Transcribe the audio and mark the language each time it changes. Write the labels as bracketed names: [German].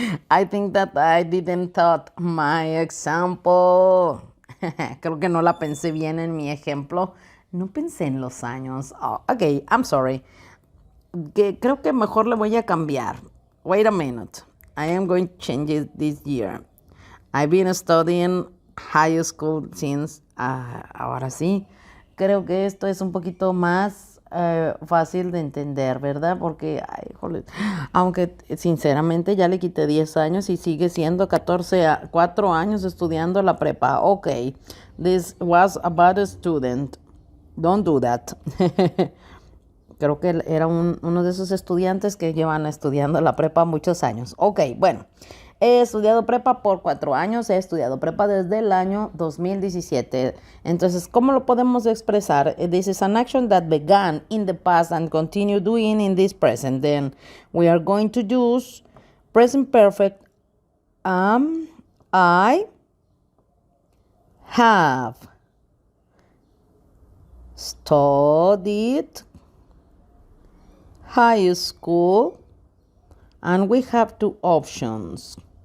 [English] I think that I didn't thought my example. [Spanish] Creo que no la pensé bien en mi ejemplo. No pensé en los años. [English] Oh, okay, I'm sorry. [Spanish] Creo que mejor le voy a cambiar. [English] Wait a minute. I am going to change it this year. I've been studying high school since. [Spanish] Ahora sí. Creo que esto es un poquito más fácil de entender, ¿verdad? Porque, aunque sinceramente ya le quité 10 años y sigue siendo 4 años estudiando la prepa. [English] Ok, this was a bad student. Don't do that. [Spanish] Creo que era uno de esos estudiantes que llevan estudiando la prepa muchos años. Ok, bueno. He estudiado prepa por 4 años. He estudiado prepa desde el año 2017. Entonces, ¿cómo lo podemos expresar? [English] This is an action that began in the past and continue doing in this present. Then we are going to use present perfect. I have studied high school, and we have 2 options.